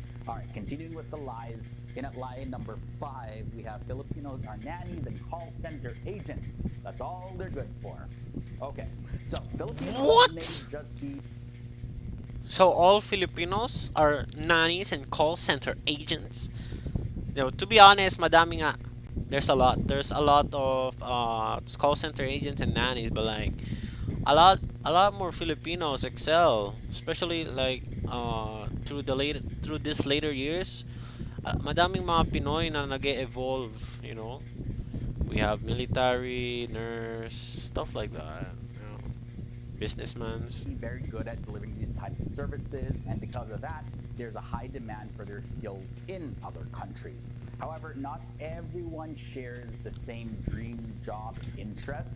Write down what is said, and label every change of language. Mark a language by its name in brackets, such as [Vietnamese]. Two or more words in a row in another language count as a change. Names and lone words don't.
[English] Alright, continuing with the lies. In at lie number 5, we have Filipinos are nannies and call center agents. That's all they're good for. Okay, so Filipinos What? may just be So all Filipinos are nannies and call center agents. You know, to be honest, [Filipino] madami nga. [English] There's a lot. There's a lot of call center agents and nannies, but like a lot more Filipinos excel, especially like through this later years. [Filipino] Madaming mga Pinoy na nag-evolve, [English] you know. We have military, nurse, stuff like that. You know. businessmans. very good at delivering these types of services, and because of that, there's a high demand for their skills in other countries. However, not everyone shares the same dream job interest.